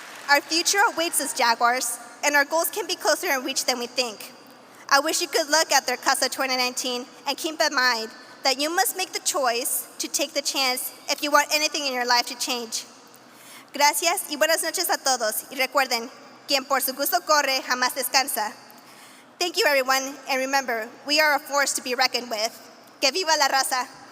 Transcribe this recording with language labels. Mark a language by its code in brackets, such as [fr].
[en] Our future awaits us, Jaguars, and our goals can be closer in reach than we think. I wish you could look at their Casa 2019 and keep in mind that you must make the choice to take the chance if you want anything in your life to change. [es] Gracias y buenas noches a todos. Y recuerden, quien por su gusto corre, jamás descansa. [en] Thank you, everyone, and remember, we are a force to be reckoned with. [es] Que viva la raza.